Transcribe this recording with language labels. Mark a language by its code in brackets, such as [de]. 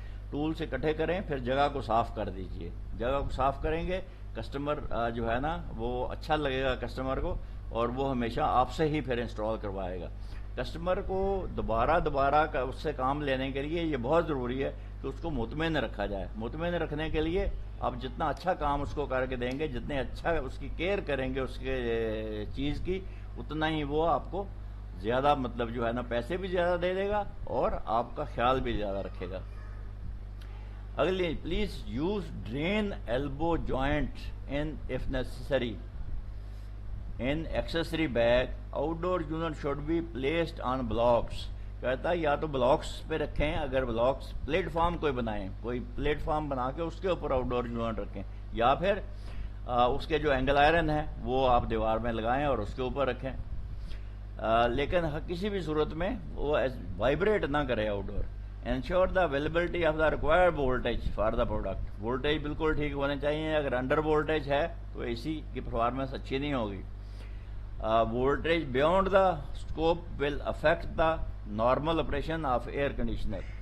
[ur] Tools اکٹھے کریں، پھر جگہ کو صاف کر دیجئے۔ جگہ کو صاف کریں گے، کسٹمر جو ہے نا وہ اچھا لگے گا کسٹمر کو، اور وہ ہمیشہ آپ سے ہی پھر انسٹال کروائے گا۔ کسٹمر کو دوبارہ اس سے کام لینے کے لیے یہ بہت ضروری ہے کہ اس کو مطمئن رکھا جائے۔ مطمئن رکھنے کے لیے آپ جتنا اچھا کام اس کو کر کے دیں گے، جتنے اچھا اس کی کیئر کریں گے اس کے چیز کی، اتنا ہی وہ آپ کو زیادہ مطلب جو ہے نا پیسے بھی زیادہ دے دے گا اور آپ کا خیال بھی زیادہ رکھے گا۔ اگلی، [en] Please use drain elbow joint if necessary in accessory bag. Outdoor unit should be placed on blocks. [ur] کہتا ہے یا تو بلاکس پہ رکھیں، اگر بلاکس پلیٹ فارم کوئی پلیٹ فارم بنا کے اس کے اوپر آؤٹ ڈور یونٹ رکھیں، یا پھر اس کے جو اینگل آئرن ہے وہ آپ دیوار میں لگائیں اور اس کے اوپر رکھیں، لیکن کسی بھی صورت میں وہ وائبریٹ نہ کرے out door. [en] ensure the availability of the required voltage for the product, [ur] voltage بالکل ٹھیک ہونے چاہیے، اگر انڈر وولٹیج ہے تو اے سی کی پرفارمنس اچھی نہیں ہوگی۔ [en] voltage beyond the scope will affect the normal operation of air conditioner.